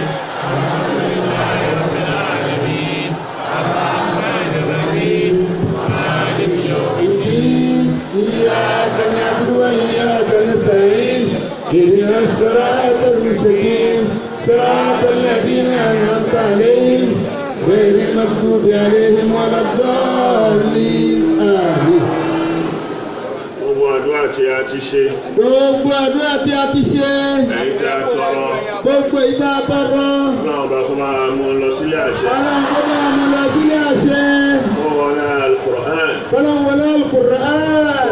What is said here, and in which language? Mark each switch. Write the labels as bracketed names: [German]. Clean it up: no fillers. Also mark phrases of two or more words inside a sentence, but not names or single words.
[Arabic] الحمد لله رب العالمين الرحمن الرحيم مالك يوم الدين إياك نعبد وإياك نستعين اهدنا الصراط المستقيم صراط الذين أنعمت عليهم غير المغضوب عليهم ولا الضالين. آمين. [Yoruba] Gbogbo àdúrà tí a ti ṣe. Gbogbo àdúrà tí a ti ṣe. Èyí tá a tọrọ. Gbogbo èyí tá a tọrọ. Ọlọ́run bá kó máa mú un lọ sílé àṣẹ. Ọlọ́run kó máa mú un lọ sílé àṣẹ. Ó wọlé Al-Qur'an. Ọlọ́run wọlé Al-Qur'an.